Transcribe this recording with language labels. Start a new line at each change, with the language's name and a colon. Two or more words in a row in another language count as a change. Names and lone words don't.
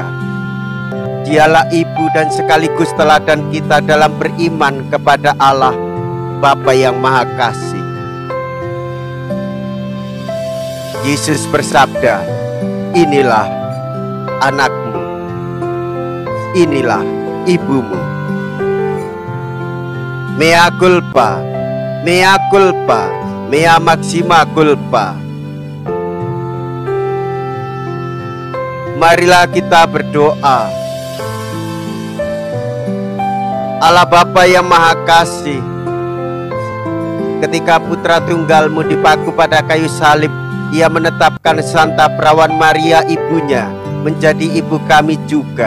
Indonesian: Dialah ibu dan sekaligus teladan kita dalam beriman kepada Allah Bapa yang Maha Kasih. Yesus bersabda, "Inilah anakmu, inilah ibumu."
Latin: Mea culpa, mea culpa, mea maxima culpa.
Indonesian: Marilah kita berdoa. Allah Bapa yang Maha Kasih, ketika Putra Tunggalmu dipaku pada kayu salib, Ia menetapkan Santa Perawan Maria ibunya menjadi ibu kami juga.